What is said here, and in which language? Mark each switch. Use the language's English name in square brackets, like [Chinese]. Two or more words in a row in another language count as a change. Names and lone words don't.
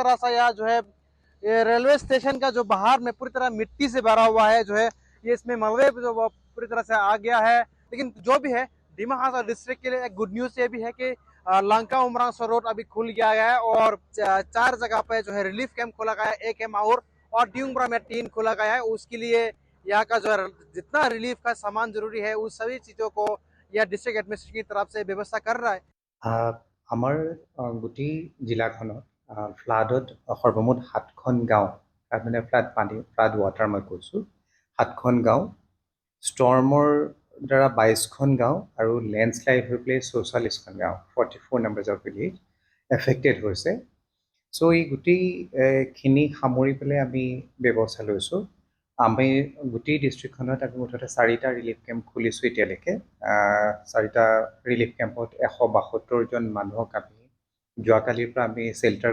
[Hindi] तरह से यहाँ जो है ये रेलवे स्टेशन का जो बाहर में पूरी तरह मिट्टी से भरा हुआ है जो है ये इसमें मलबे जो पूरी तरह से आ गया है लेकिन जो भी है डिमा हासाओ डिस्ट्रिक्ट के लिए एक [English] good news [Hindi] ये भी है कि लंका उमरांसो रोड अभी खुल गया है और 4 जगह पे जो है [English] relief camp [Hindi] खोला गया है 1 माहौर और ड्यूंगब्रा में 3 खोला गया है उसके लिए यहाँ का जो जितना रिलीफ का सामान जरूरी है उस सभी चीजों को यह [English] district administration [Hindi] की तरफ से व्यवस्था कर रहा है [Assamese] আমাৰ গোটেই জিলাখনত ফ্লাডত সৰ্বমুঠ 7খন গাঁও মানে [English] flood water [Assamese] মই কৈছোঁ 7খন গাঁও ষ্টৰ্মৰ দ্বাৰা 22খন গাঁও আৰু লেণ্ডশ্লাইড হৈ পেলাই 44খন গাঁও 44 [English] numbers of village affected [Assamese] হৈছে চ' এই গোটেইখিনি সামৰি পেলাই আমি ব্যৱস্থা লৈছোঁ আমি গোটেই ডিষ্ট্ৰিক্টখনত আমি মুঠতে 4টা [English] relief camp [Assamese] খুলিছোঁ এতিয়ালৈকে 4টা ৰিলিফ কেম্পত 172 জন মানুহক আমি যোৱাকালিৰ পৰা আমি শেল্টাৰ